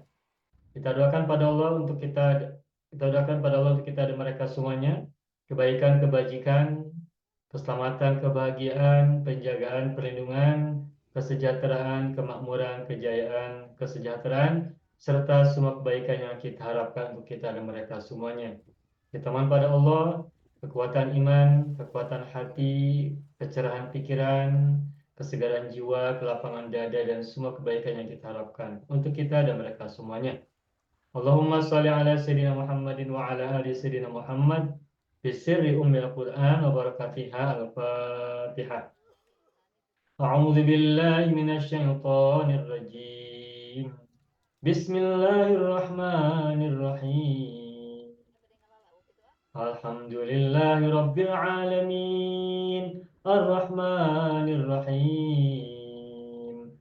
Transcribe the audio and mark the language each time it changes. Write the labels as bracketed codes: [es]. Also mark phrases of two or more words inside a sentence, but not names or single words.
[id] Kita doakan pada Allah untuk kita dan mereka semuanya, kebaikan, kebajikan, keselamatan, kebahagiaan, penjagaan, perlindungan, kesejahteraan, kemakmuran, kejayaan, kesejahteraan, serta semua kebaikan yang kita harapkan untuk kita dan mereka semuanya. Kita mohon pada Allah kekuatan iman, kekuatan hati, kecerahan pikiran, kesegaran jiwa, kelapangan dada, dan semua kebaikan yang kita harapkan untuk kita dan mereka semuanya. [ar] اللهم صل على سيدنا محمد وعلى آل سيدنا محمد بسر أم القرآن وبركاتها الفاتحة. أعوذ بالله من الشيطان الرجيم. بسم الله الرحمن الرحيم. الحمد لله رب العالمين. الرحمن الرحيم.